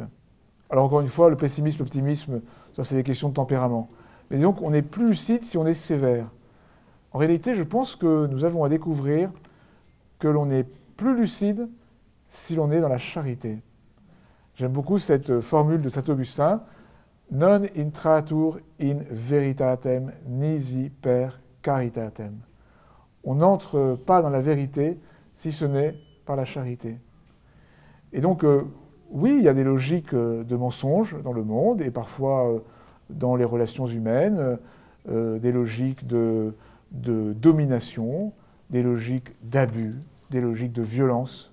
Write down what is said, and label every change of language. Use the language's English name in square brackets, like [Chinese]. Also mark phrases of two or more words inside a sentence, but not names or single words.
[French] Alors encore une fois, le pessimisme, l'optimisme, ça c'est des questions de tempérament. Mais donc on est plus lucide si on est sévère. En réalité, je pense que nous avons à découvrir que l'on est plus lucide si l'on est dans la charité. J'aime beaucoup cette formule de saint Augustin, « [Latin] Non intratur in veritatem nisi per caritatem ». [French] On n'entre pas dans la vérité si ce n'est par la charité. Et donc, oui, il y a des logiques de mensonges dans le monde, et parfois dans les relations humaines, des logiques de domination, des logiques d'abus, des logiques de violence.